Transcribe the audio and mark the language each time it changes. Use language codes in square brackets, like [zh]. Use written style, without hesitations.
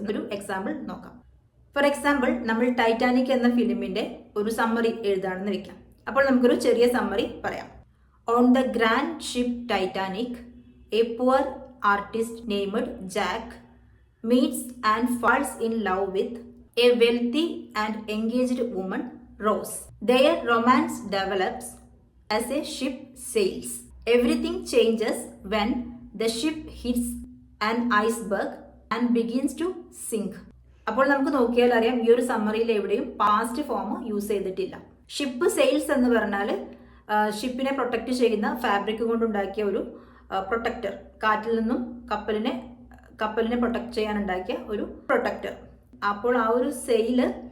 [ml] ഒരു എക്സാമ്പിൾ നോക്കാം. For example, നമ്മൾ ടൈറ്റാനിക് എന്ന ഫിലിമിന്റെ ഒരു സമ്മറി എഴുതാണെന്ന് വെക്കാം. അപ്പോൾ നമുക്കൊരു ചെറിയ സമ്മറി പറയാം. [en] On the grand ship Titanic, a poor artist named Jack meets and falls in love with a wealthy and engaged woman Rose. Their romance develops as a ship sails. Everything changes when the ship hits an iceberg and begins to sink. [ml] അപ്പോൾ നമുക്ക് നോക്കിയാൽ അറിയാം ഈ ഒരു സമ്മറിയിൽ എവിടെയും past form use ചെയ്തിട്ടില്ല. Ship sales എന്ന് പറഞ്ഞാൽ ഷിപ്പിനെ പ്രൊട്ടക്ട് ചെയ്യുന്ന ഫാബ്രിക് കൊണ്ടുണ്ടാക്കിയ ഒരു പ്രൊട്ടക്ടർ, കാറ്റിൽ നിന്നും കപ്പലിനെ പ്രൊട്ടക്ട് ചെയ്യാൻ ഉണ്ടാക്കിയ ഒരു പ്രൊട്ടക്ടർ. അപ്പോൾ ആ ഒരു സെയില്